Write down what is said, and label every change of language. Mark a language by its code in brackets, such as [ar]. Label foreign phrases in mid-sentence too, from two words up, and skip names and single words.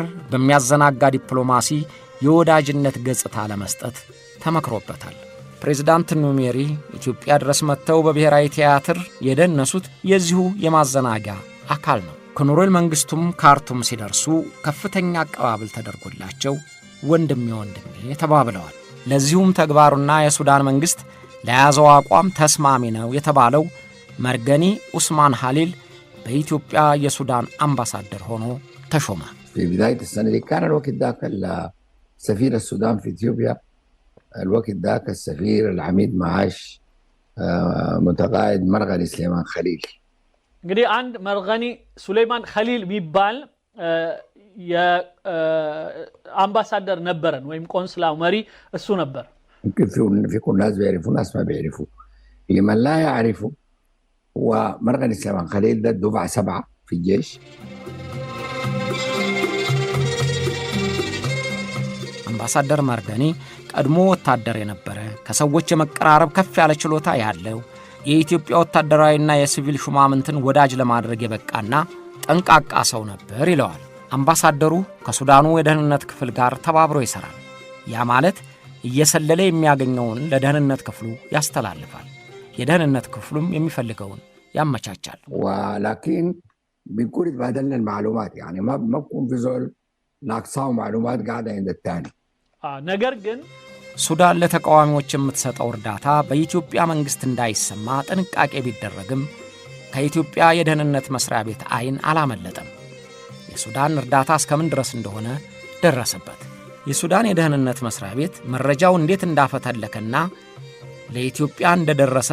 [am] በሚያዘናጋ ዲፕሎማሲ የወዳጅነት ገጽታ ለመስጠት ተመክሮበታል። ፕሬዝዳንት ኑሜሪ ኢትዮጵያ ድረስ መጥተው በብሔራዊ ቲያትር የደነሱት የዚሁ የማዘናጊያ አካል ነው። ኮሎኔል መንግሥቱም ካርቱም ሲደርሱ ከፍተኛ አቀባበል ተደርጎላቸው ወንድሜ ተባብለዋል። ለዚሁም ተግባሩና የሱዳን መንግሥት ለያዘው አቋም ተስማሚ ነው የተባለው መርገኒ ኡስማን ሐሊል በኢትዮጵያ የሱዳን አምባሳደር ሆኖ ተሾመ። [ar] በبداية السنة دي كان الوقت ذاك سفير السودان في إثيوبيا الوقت ذاك السفير العميد معاش متقاعد مرغني سليمان خليل [am] እንግዲህ አንድ መርገኒ ሱሌማን ኸሊል የሚባል የአምባሳደር ነበረን ወይም ቆንስላው መሪ እሱ ነበር። [ar] يمكن في ناس بيعرفوا ناس ما بيعرفوا. لمن لا يعرفوا هو مرغني سليمان خليل ده دفعة 7 في الجيش. [am] አምባሳደር መርገኒ ቀድሞ ወታደር የነበረ ከሰዎች የመቀራረብ ከፍ ያለ ችሎታ ያለው የኢትዮጵያ ወታደራዊና የሲቪል ሹማምንትን ወዳጅ ለማድረግ የበቃና ጠንቃቃ ሰው ነበር ይለዋል። አምባሳደሩ ከሱዳኑ የደህንነት ክፍል ጋር ተባብሮ ይሰራል። ያ ማለት እየሰለለ የሚያገኘውን ለደህንነት ክፍሉ ያስተላልፋል። የደህንነት ክፍሉም የሚፈልገውን ያመቻቻል። [ar] ولكن بنكون تبادلنا المعلومات يعني ما بكون في زول ناقصاو معلومات قاعده عند الثاني. [am] ነገር ግን ሱዳን ለተቃዋሚዎች የምትሰጠው እርዳታ በኢትዮጵያ መንግስት እንዳይሰማ ጥንቃቄ ቢደረግም ከኢትዮጵያ የደህንነት መስሪያ ቤት አይን አላመለጠም። የሱዳን እርዳታ እስከምን ድረስ እንደሆነ ደረሰበት። የሱዳን የደህንነት መስሪያ ቤት መረጃው እንዴት እንዳፈተለከና ለኢትዮጵያ እንደደረሰ